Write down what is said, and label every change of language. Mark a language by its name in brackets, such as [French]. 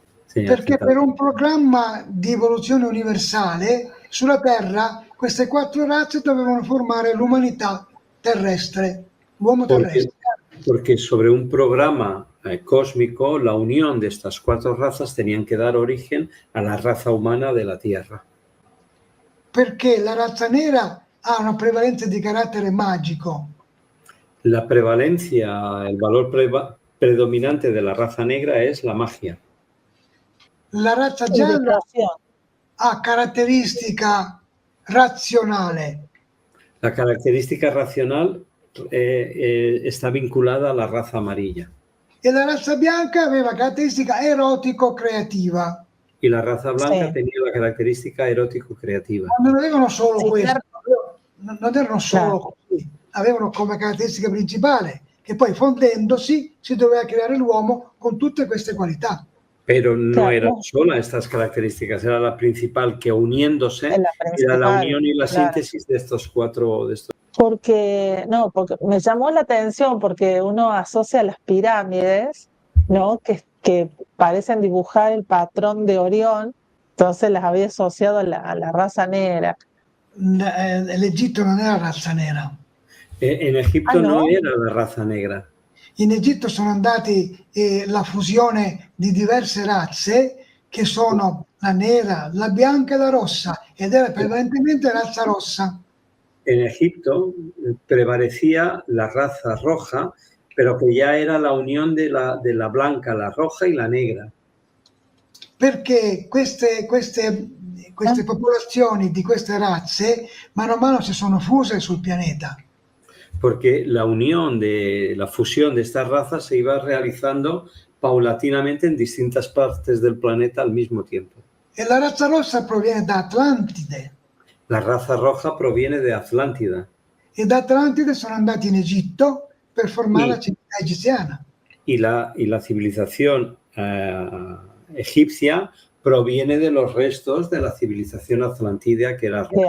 [Italian] Perché per un programma di evoluzione universale sulla Terra queste 4 razze dovevano formare l'umanità terrestre, l'uomo terrestre. [Spanish] Porque sobre un programa cósmico, la unión de estas 4 razas tenían que dar origen a la raza humana de la Tierra. [Italian] Perché la razza nera ha una prevalenza di carattere magico. [Spanish] La prevalencia, el valor predominante de la raza negra es la magia. [Italian] La razza gialla ha caratteristica razionale. [Spanish] La característica racional está vinculada a la raza amarilla. [Italian] E la razza bianca aveva caratteristica erotico-creativa. [Spanish] Y la raza blanca tenía la característica erótico-creativa. [Italian] Non avevano solo questo, non erano solo così, avevano come caratteristica principale che poi fondendosi si doveva creare l'uomo con tutte queste qualità. [Spanish] Pero no eran solo estas características, era la principal que uniéndose era la unión y la síntesis de estos 4. Porque me llamó la atención porque uno asocia las pirámides, ¿no? Que parecen dibujar el patrón de Orión, entonces las había asociado a la raza negra. [Italian] L'Egitto non era razza nera. [Spanish] En Egipto no era la raza negra. [Italian] In Egitto sono andati la fusione di diverse razze che sono la nera, la bianca e la rossa, ed era prevalentemente razza rossa. [Spanish] En Egipto prevalecía la raza roja, pero que ya era la unión de la blanca, la roja y la negra. [Italian] Perché queste popolazioni di queste razze mano a mano si sono fuse sul pianeta. [Spanish] Porque la fusión de estas razas se iba realizando paulatinamente en distintas partes del planeta al mismo tiempo. [Italian] E la razza rossa proviene da Atlantide. [Spanish] La raza roja proviene de Atlántida. [Italian] E da Atlantide sono andati in Egitto per formare la civiltà egiziana. [Spanish] Y la civilización egipcia proviene de los restos de la civilización atlantida que era roja.